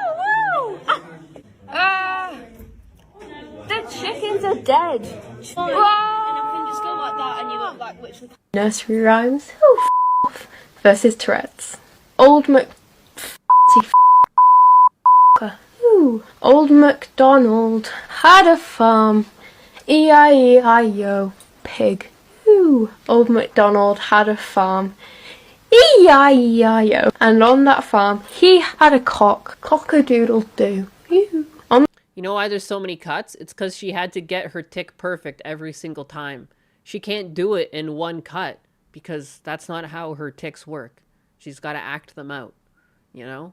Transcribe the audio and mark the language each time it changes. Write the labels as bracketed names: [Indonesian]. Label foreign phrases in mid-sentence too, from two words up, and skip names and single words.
[English] The chickens are dead. And I can just go like that and you look like literally. Nursery rhymes. Oh, off. Versus Tourette's. Old Old MacDonald had a farm. E-I-E-I-O. Pig. Ooh. Old MacDonald had a farm. E-I-E-I-O. And on that farm, he had a cock. Cock-a-doodle-doo. Ew. You know why there's so many cuts? It's because she had to get her tick perfect every single time. She can't do it in one cut because that's not how her ticks work. She's got to act them out, you know?